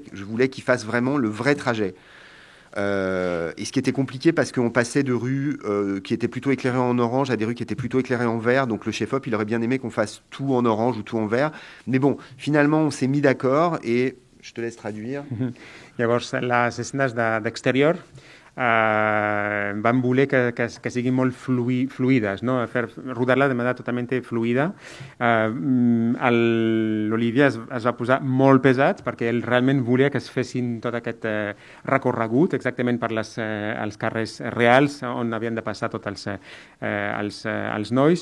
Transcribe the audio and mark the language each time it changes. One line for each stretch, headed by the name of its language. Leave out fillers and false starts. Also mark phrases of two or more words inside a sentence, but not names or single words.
French: Je voulais qu'ils fassent vraiment le vrai trajet. Et ce qui était compliqué parce qu'on passait de rues qui étaient plutôt éclairées en orange à des rues qui étaient plutôt éclairées en vert. Donc le chef-op, il aurait bien aimé qu'on fasse tout en orange ou tout en vert. Mais bon, finalement, on s'est mis d'accord et je te laisse traduire.
Catalan: Llavors, les escenes d'exterior vam voler que siguin molt fluides, no? Rodar-la de manera totalment fluida. L'Olivier es va posar molt pesat perquè ell realment volia que es fessin tot aquest recorregut exactament per els carrers reals on havien de passar tots els nois.